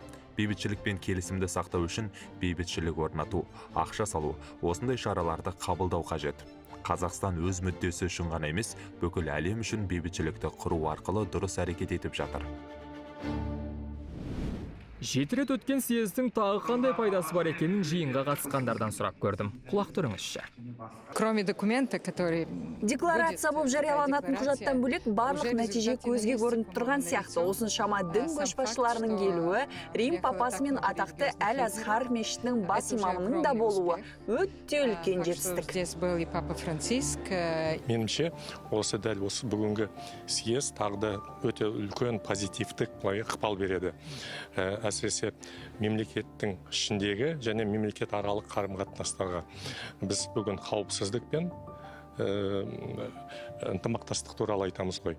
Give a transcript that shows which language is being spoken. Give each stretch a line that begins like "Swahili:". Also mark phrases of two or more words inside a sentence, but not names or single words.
Kazakh: Бейбітшілік пен келісімді сақтау үшін бейбітшілік орнату, ақша салу, осындай шараларды қабылдау қажет. Қазақстан өз мүддесі үшін ғана емес, бүкіл әлем үшін бейбітшілікті құру арқылы дұрыс әрекет етіп жатыр. 7 рет өткен съездің тағы қандай пайдасы бар екенін жиынға қатысқандардан сұрап көрдім. Құлақ түріңізші.
Russian: Кроме документа, который...
Kazakh: Декларация болып жарияланатын құжаттан бөлек барлық нәтиже көзге көрініп тұрған сияқты. Осыншама дін көшбасшыларының келуі, Рим папасы мен атақты Әл-Азхар мешітінің бас имамының да болуы өте үлкен жетістік.
Russian: Здесь был и папа Франциск.
Kazakh: Меніңше, осы дәл осы бүгінгі съезд тағы да өте үлкен позитивтік ықпал береді. Әсіресе мемлекеттің ішіндегі және мемлекет аралық қарым-қатынастарға. Біз бүгін қауіпсіздік пен ынтымақтастық туралы айтамыз ғой.